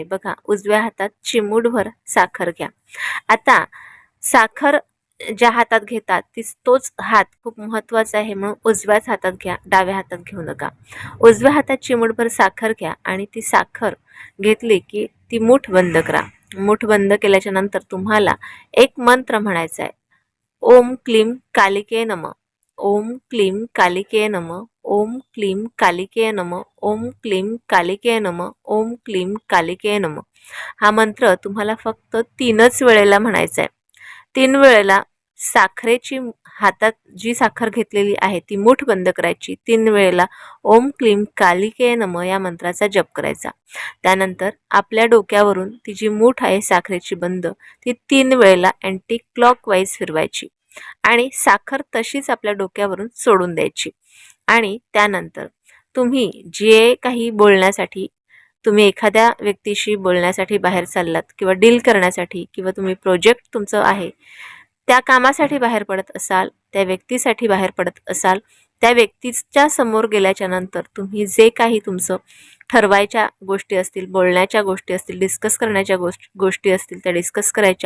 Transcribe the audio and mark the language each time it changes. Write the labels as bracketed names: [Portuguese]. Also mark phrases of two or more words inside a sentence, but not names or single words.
[Marathi] बघा, उजव्या हातात चिमूटभर साखर घ्या. आता साखर ज्या हातात घेतात तोच हात खूप महत्त्वाचा आहे, म्हणून उजव्याच हातात घ्या, डाव्या हातात घेऊ नका. उजव्या हातात चिमूटभर साखर घ्या आणि ती साखर घेतली की ती मूठ बंद करा. मूठ बंद केल्याच्या नंतर तुम्हाला एक मंत्र म्हणायचा आहे. [Sanskrit] ओम क्लीम कालिके नमः. ओम क्लीम कालिके नमः. ओम क्लीम कालिके नमः. ओम क्लीम कालिके नमः. ओम क्लीम कालिके नमः. [Marathi] हा मंत्र तुम्हाला फक्त 3च वेळेला म्हणायचा आहे. 3 वेळेला साखरेची हातात जी साखर घेतलेली आहे ती मूठ बंद करायची. 3 वेळेला [Sanskrit] ओम क्लीम कालिके नमः [Marathi] या मंत्राचा जप करायचा. त्यानंतर आपल्या डोक्यावरून ती जी मूठ आहे साखरेची बंद ती 3 वेळेला अँटी क्लॉकवाईज फिरवायची आणि साखर तशीच आपल्या डोक्यावरून सोडून द्यायची. आणि त्यानंतर तुम्ही जे काही बोलण्यासाठी तुम्ही एखाद्या व्यक्तीशी बोलण्यासाठी बाहेर चाललात किंवा डील करण्यासाठी किंवा तुम्ही प्रोजेक्ट तुमचं आहे त्या कामासाठी बाहेर पडत असाल, त्या व्यक्तीसाठी बाहेर पडत असाल, त्या व्यक्तीच्या समोर गेल्याच्या नंतर तुम्ही जे काही तुमचं ठरवायच्या गोष्टी असतील, बोलण्याच्या गोष्टी असतील, डिस्कस करण्याच्या गोष्टी असतील त्या डिस्कस करायच्या.